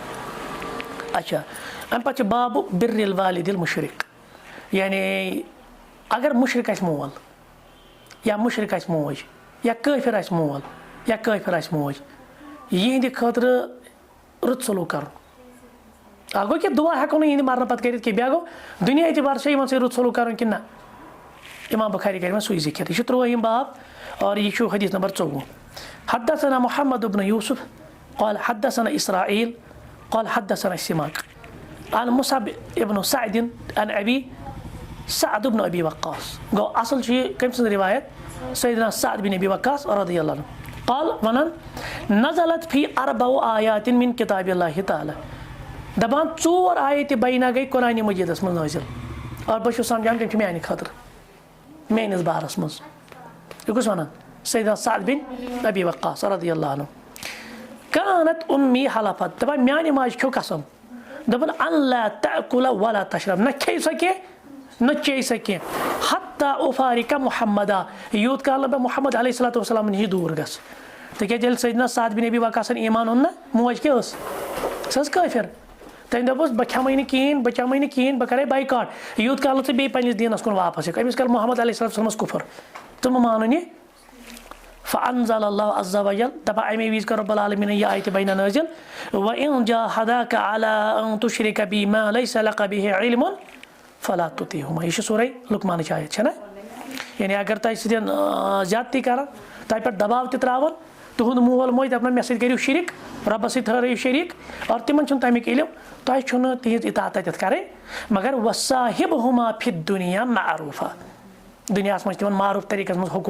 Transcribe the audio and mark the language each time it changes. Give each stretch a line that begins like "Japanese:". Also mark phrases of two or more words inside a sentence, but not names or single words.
Kashmiri: اچھا اَمہِ پَتہٕ چھُ
Arabic: بابُ بِرِّ الوالِدِ المُشرِک
Kashmiri: یعنی اگر مُشرِک آسہِ مول یا مُشرِک آسہِ موج یا کٲفِر آسہِ مول یا کٲفِر آسہِ موج یِہنٛدِ خٲطرٕ رُت سلوٗک کَرُن اکھ گوٚو کہِ دُعا ہٮ۪کو نہٕ یِہنٛدِ مرنہٕ پَتہٕ کٔرِتھ کینٛہہ بیٛاکھ گوٚو دُنیا اعتبار چھا یِمن سۭتۍ رُت سلوٗک کَرُن کِنہٕ نہ اِمام بُخاری کَرِ وۄنۍ سُے ذِکر یہِ چھُ 30 باب اور یہِ چھُ حدیث نمبر 24
Arabic: حدثنا محمد بن یوسف قال حدثنا اسرائیل قال حدثنا سماک عن مصعب ابن سعد عن ابی
Kashmiri: سعد بن ابی وقاص گوٚو اصل چھُ یہِ کٔمۍ سٕنٛز رِوایت سیدنا سعد بن ابی وقاص
Arabic: رضی اللہ عنہ
Kashmiri: قال وَنان
Arabic: نزلت فی 4 آیات من کتاب اللہ تعالیٰ
Kashmiri: دَپان 4 آیتہِ بینہ گٔے قرآنِ مجیٖدس منٛز نٲزِل اور بہٕ چھُس سمجھان تِم چھِ میانہِ خٲطرٕ میٲنِس بارس منٛز یہِ کُس وَنان سیدنا سعد بن ابی وقاص
Arabic: رضی اللہ عنہ کانت اُمی حلفت
Kashmiri: دَپان میانہِ ماجہِ کھیوٚو قسم دوٚپُن
Arabic: ان لا تأکُل ولا تشرب
Kashmiri: نہ کھیٚیہِ سۄ کینٛہہ نہ چیٚیہِ سۄ کینٛہہ
Arabic: حتیٰ اُفارِقَ محمدا
Kashmiri: یوٗت کال نہٕ بہٕ محمد
Arabic: علیہ الصلوٰتُ وسلام
Kashmiri: نِش دوٗر گژھٕ تِکیازِ ییٚلہِ سیدنا سعد بن ابی وقاصن ایمان اوٚن نہ موج کیٛاہ ٲس سۄ ٲس کٲفِر تٔمۍ دوٚپُس بہٕ کھٮ۪مٕے نہٕ کِہینۍ بہٕ چٮ۪مٕے نہٕ کِہینۍ بہٕ کَرے بایکاٹ یوٗت کال نہٕ ژٕ بیٚیہِ پنٛنِس دیٖنس کُن واپس یِکھ أمِس کر محمد
Arabic: علیہ الصلوٰتُ وسلامس
Kashmiri: کُفر ژٕ مہٕ مانُن یہِ
Arabic: فانزل اللہ عز وجل
Kashmiri: دَپان اَمے وِزِ کٔر رۄبُ العالمیٖنن یہِ آیتہِ بینہ نٲزِل
Arabic: وَإِن جاهداكَ عَلَىٰ أَن تُشرِكَ بِي مَا لَيْسَ لَكَ بِهِ عِلْمٌ فَلَا تُطِعْهُمَا
Kashmiri: یہِ چھِ سورہ لُقمانٕچ آیت چھےٚ نہ یعنی اگر تۄہہِ سۭتۍ زیادتی کران تۄہہِ پٮ۪ٹھ دباو تہِ تراوان تُہُنٛد مول موج دَپان مےٚ سۭتۍ کٔرِو شریٖک رۄبَس سۭتۍ ٹھٔہرٲیِو شریٖک اور تِمن چھُنہٕ تَمیُک علم تۄہہِ چھُنہٕ تِہنٛز اطاعت تَتٮ۪تھ کَرٕنۍ مگر
Arabic: وَصاحِبْہُما فِی الدُنیا معروٗفا
Kashmiri: دُنیاہَس منٛز چھِ تِمن معروٗف طریٖقس منٛز حقوٗق